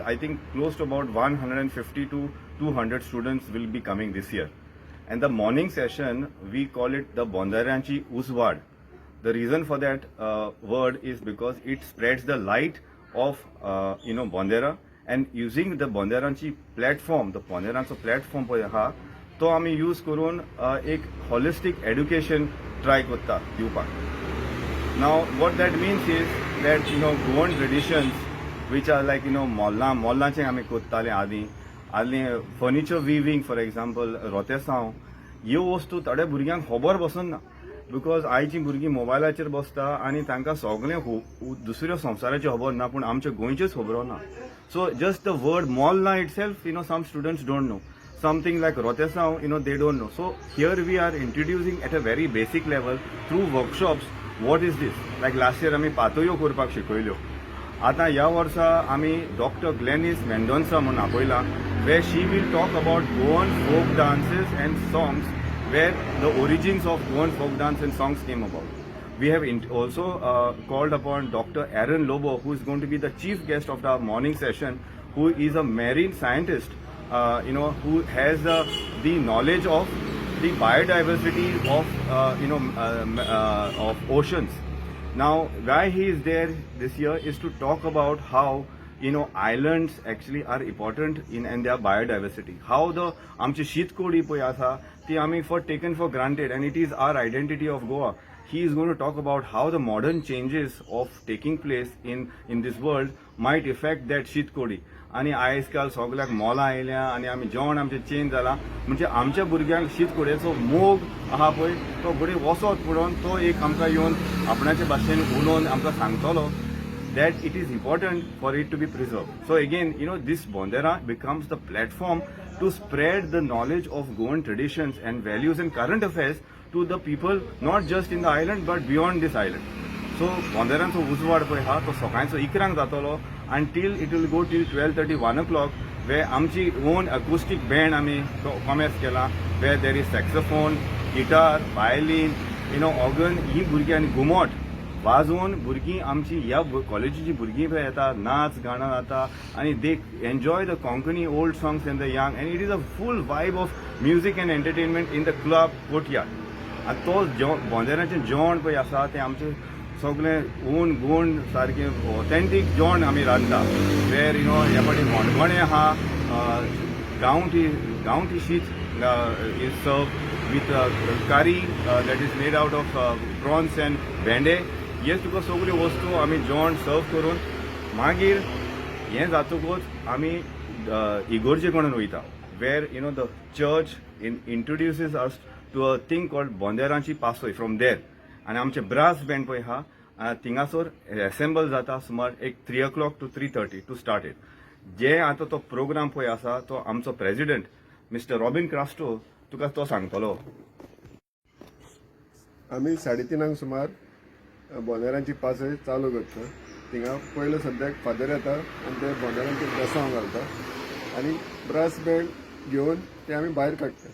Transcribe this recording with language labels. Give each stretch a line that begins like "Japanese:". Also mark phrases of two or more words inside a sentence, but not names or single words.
English: I think close to about 150 to 200 students will be coming this year. And the morning session, we call it the Bondaranchi Uswad. The reason for that word is because it spreads the light of Bondera, and using the Bondaranchi platform, the Bondarancho platform
Konkani: पळय हा तो आमी यूज करून एक
English: holistic education
Konkani: try करता दिवपाक.
English: Now, what that means is that Goan traditions, which are like
Konkani: mollaचे आमी कोत्ताले आदली
English: furniture weaving, for example,
Konkani: रोतेसांव, ह्यो वस्तू थोड्या भुरग्यांक खबर बसना, बिकॉज आयची भुरगीं मोबायलाचेर बसता आनी तांकां सगळें दुसऱ्या संवसाराची खबर ना, पूण आमच्या गोंयचेच खबरो ना.
English: So just the word molla itself, some students don't know. Something like rotesav, they don't know. So here we are introducing at a very basic level through workshops. What is this? Like last year
Konkani: आम्ही पातोयो करपाक शिकयल्यो. आता ह्या वर्सा आम्ही Dr. Glenis Mendonça म्हणून आपयला,
English: where she will talk about Goan folk dances and songs, where the origins of Goan folk dance and songs came about. We have also called upon Dr. Aaron Lobo, who is going to be the chief guest of our morning session, who is a marine scientist, who has the knowledge of the biodiversity of oceans. Now, why he is there this year is to talk about how islands actually are important in their biodiversity. How the
Konkani: आमची शीतकोडी पळय आसा ती आमी
English: taken for granted, and it is our identity of Goa. He is going to talk about how the modern changes of taking place in this world might affect that शीतकोडी.
Konkani: आणि आयजकाल सगळ्याक मोला आयल्या आनी आमी जेवण आमचें चेंज जाला, म्हणजे आमच्या भुरग्यांक शीतकोडयेचो मोग आहा पळय तो बरी वसत पडोवन तो एक आमकां येवन आपणाचे भाशेन उलोवन आमकां सांगतलो
English: that it is important for it to be preserved. So again, this Bondera becomes the platform to spread the knowledge of Goan traditions and values and current affairs to the people, not just in the island but beyond this island. So Bonderancho Uswad
Konkani: पळय हा तो सकाळचो 11 जातलो
English: until it will go till 12:30, 1 o'clock, where आमची own acoustic band
Konkani: आमी कॉमेस केला,
English: where there is saxophone, guitar, violin, organ,
Konkani: ही भुरगीं आनी घुमट वाजोवन भुरगीं आमची ह्या कॉलेजीची भुरगीं पळय येता, नाच गाणं जाता आनी
English: they enjoy the Konkani old songs and the young, and it is a full vibe of music and entertainment in the club courtyard.
Konkani: आनी तो बोंदेराचें जेवण पळय आसा तें आमचें सगळें ओन गोंड सारकें ऑथेंटीक जेवण आमी रांदता, वेर ह्या फावटी मणगणें आहा, गांवठी शीत
English: is served with curry that is made out of prawns and
Konkani: भेंडे. हेच तुका सगळ्यो वस्तू आमी जेवण सर्व करून मागीर हें जातकूच आमी इगोर्जे कोणून वयता,
English: where the church introduces us to a thing called
Konkani: बोंदेरांची पासोय
English: from there,
Konkani: आनी आमचे
English: brass band
Konkani: पळय हा थिंगासोर एसेंबल जाता सुमार एक
English: 3 o'clock to 3:30 to start it.
Konkani: जे आतां तो प्रोग्राम पळय आसा तो आमचो प्रेसिडेंट मिस्टर रॉबिन क्रास्टो तुका तो सांगतलो. आमी 3:30 सुमार बोंदेरांची पासय चालू करता. थिंगा पयलो सद्याक फादर येता आनी ते बोंदेरांची ड्रेसांव घालता आनी
English: brass band
Konkani: घेवन ते आमी भायर काडटा.